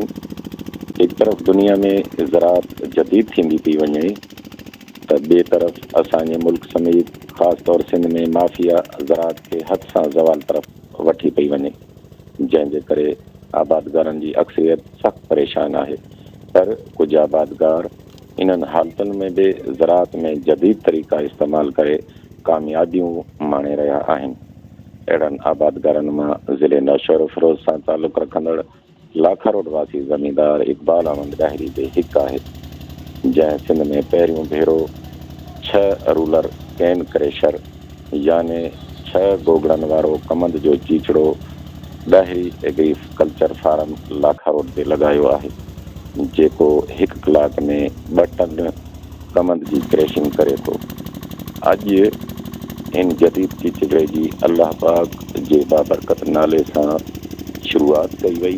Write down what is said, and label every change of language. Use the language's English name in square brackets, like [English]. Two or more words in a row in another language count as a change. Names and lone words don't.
[Sindhi] एक तरफ़ दुनिया में ज़राअत जदीद थींदी थी वञे त ॿिए तरफ़ असांजे मुल्क समेत ख़ासि तौर सिंध में माफिया ज़राअत खे हद सां ज़वाल तरफ़ वठी पई वञे, जंहिंजे करे आबादगारनि जी अक्सरियत सख़्तु परेशान आहे। पर कुझु आबादगार इन्हनि हालतुनि में बि ज़राअत में जदीद तरीक़ा इस्तेमालु करे कामयाबियूं माणे रहिया आहिनि। अहिड़नि आबादगारनि मां ज़िले नौशहरो फिरोज सां तालुक़ रखंदड़ लाखा रोड वासी ज़मींदार इक़बाल अहमद ॾाहिरी बि हिकु आहे, जंहिं सिंध में पहिरियों भेरो 6 [English] roller cane crusher [Sindhi] याने 6 गोगड़नि वारो क़मंद जो चीचड़ो ॾाहिरी एग्रीकल्चर फार्म लाखा रोड ते लॻायो आहे, जेको 1 कलाक में 2 टन क़मंद जी क्रैशिंग करे थो। अॼु इन जदीद चीचड़े जी अल्लाह पाक जे बाबरकत नाले सां शुरूआत कई वई।